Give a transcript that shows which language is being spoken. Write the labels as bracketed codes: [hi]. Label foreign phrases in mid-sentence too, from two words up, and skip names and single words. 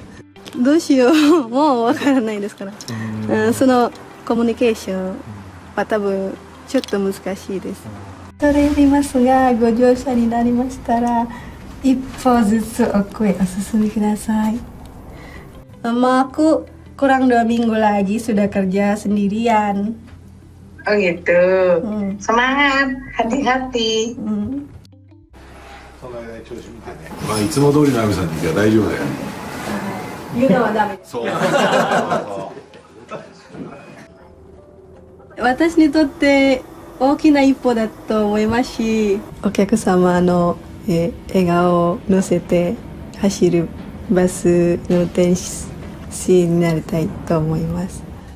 [ja] どうしようもうわからないですから、そのコミュニケーションは多分ちょっと難しいです。恐れ入りますが、ご乗車になりましたら一歩ずつ奥へお進みください。 [id] Aku kurang 2 minggu lagi sudah kerja sendirian. Oh gitu. Semangat, hati-hati. [ja] まあいつも通りの亜美さんに行けば大丈夫だよ。言うのはダメ。そう。私にとって大きな一歩だと思いますし、お客様の笑顔を乗せて走るバスの運転士になりたいと思います。